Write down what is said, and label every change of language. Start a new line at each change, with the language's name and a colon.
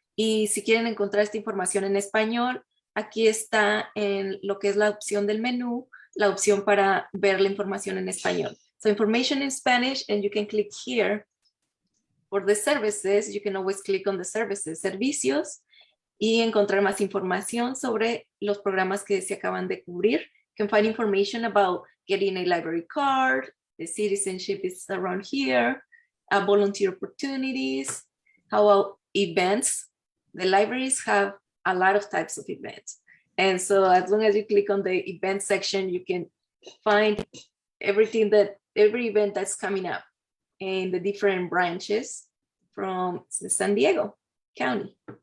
Spanish: Y si quieren encontrar esta información en español, aquí está en lo que es la opción del menú, la opción para ver la información en español.
English: So information in Spanish, and you can click here. For the services, you can always click on the services,
Spanish: servicios, y encontrar más información sobre los programas que se acaban de cubrir.
English: You can find information about getting a library card, the citizenship is around here, volunteer opportunities, how about events. The libraries have a lot of types of events. And so as long as you click on the event section, you can find every event that's coming up in the different branches from San Diego County.